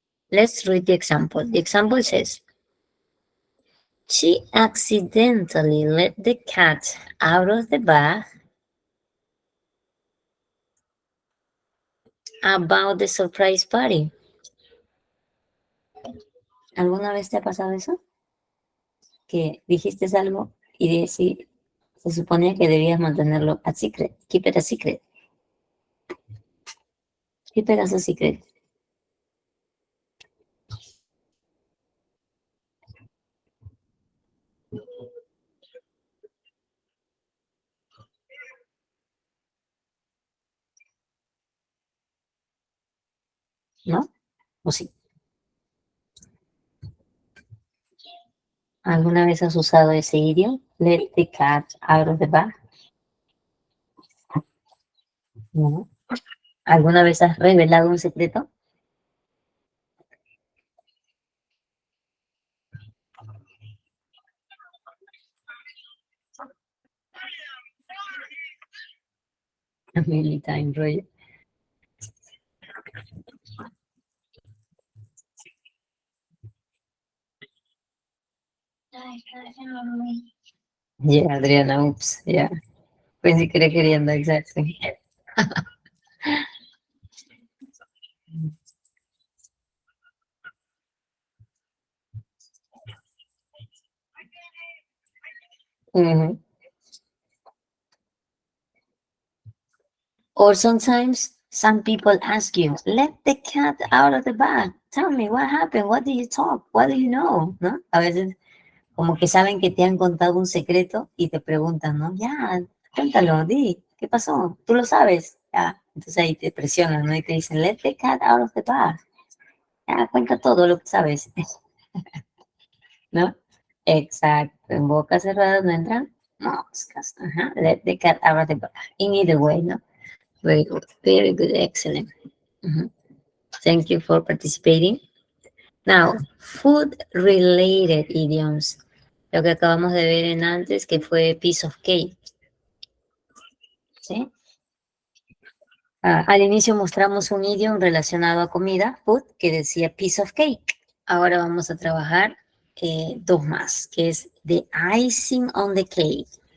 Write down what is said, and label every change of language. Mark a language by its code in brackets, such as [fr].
[en] Let's read the example. The example says, she accidentally let the cat out of the bag about the surprise party. [es] ¿Alguna vez te ha pasado eso? Que dijiste algo y se suponía que debías mantenerlo a secret. [en] Keep it a secret. Keep it as a secret. [es] ¿No? ¿O sí? ¿Alguna vez has usado ese idioma? [en] Let the cat out of the bag. [es] No. ¿Alguna vez has revelado un secreto? [en] Many times, Roger. Yeah, Adriana, oops, yeah. [es] Pensé que era queriendo, [en] exactly. Mm-hmm. Or sometimes some people ask you, let the cat out of the bag. Tell me what happened. What do you talk? What do you know? [es] ¿No? A veces como que saben que te han contado un secreto y te preguntan, ¿no? Ya, cuéntalo, di, ¿qué pasó? Tú lo sabes. Ya, entonces ahí te presionan, ¿no? Y te dicen, [en] let the cat out of the bag. [es] Ya, cuenta todo lo que sabes. ¿No? Exacto. En boca cerrada no entran moscas. Ajá. [en] Let the cat out of the bag. In either way, [es] ¿no? [en] Very good. Very good. Excellent. Thank you for participating. Now, food-related idioms. [es] Lo que acabamos de ver en antes, que fue [en] piece of cake. [es] ¿Sí? Al inicio mostramos un idioma relacionado a comida, food, que decía [en] piece of cake. [es] Ahora vamos a trabajar dos más, que es [en] the icing on the cake.